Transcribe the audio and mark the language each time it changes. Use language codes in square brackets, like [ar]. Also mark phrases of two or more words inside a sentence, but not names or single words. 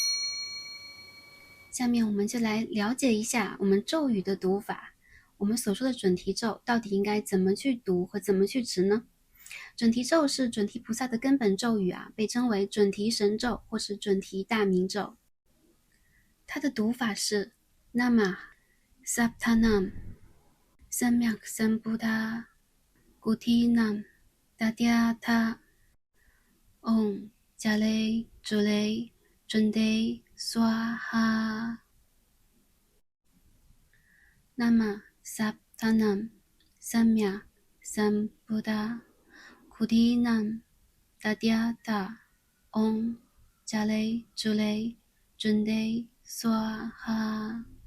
[zh] 下面我们就来了解一下我们咒语的读法。我们所说的准提咒到底应该怎么去读和怎么去持呢？准提咒是准提菩萨的根本咒语啊，被称为准提神咒或是准提大明咒。它的读法是 [sa] नमः सप्तानाम् सम्यक् सम्बुद्ध कुटीनाम् तद्यथा ओम् जले जुले जुन्दे स्वाहा नमः सप्तानाम् सम्यक् सम्बुद्ध कुटीनाम् तद्यथा ओम् जले जुले जुन्दे स्वाहा